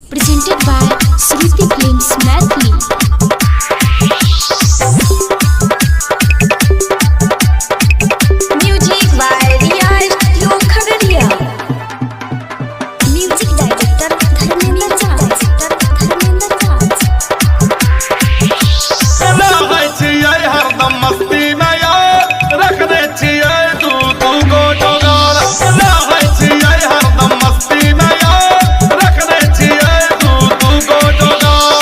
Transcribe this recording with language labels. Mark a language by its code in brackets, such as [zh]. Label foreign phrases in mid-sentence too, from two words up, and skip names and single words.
[en] presented by Shruti Films Maithili. Music by Riya Studio Khagadiya. Music director Dharmendra Raj. [mai] हरदम मस्ती में यार रखने छिए तू को जोगार हरदम मस्ती में यार रखने छिए तू को जोगार।